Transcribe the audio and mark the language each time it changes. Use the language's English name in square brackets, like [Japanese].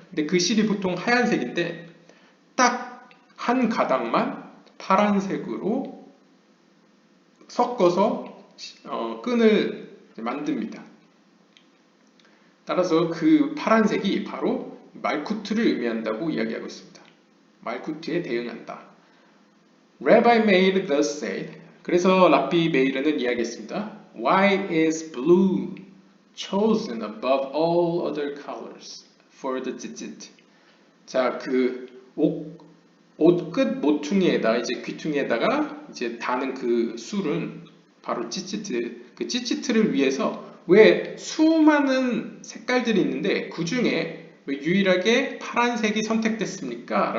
[Korean] 근데 그 실이 보통 하얀색인데 딱 한 가닥만 파란색으로 섞어서 끈을 만듭니다. 따라서 그 파란색이 바로 말쿠트를 의미한다고 이야기하고 있습니다. 말쿠트에 대응한다. [English] Rabbi Meir thus said. [Korean] 그래서 랍비 메이르는 이야기했습니다. [English] Why is blue chosen above all other colors for the tzitzit? [Korean] 자, 그 옷 끝 모퉁이에다 이제 귀퉁이에다가 이제 다는 그 술은 바로 찌찌트. 그 찌찌트를 위해서 왜 수많은 색깔들이 있는데 그 중에 왜 유일하게 파란색이 선택됐습니까?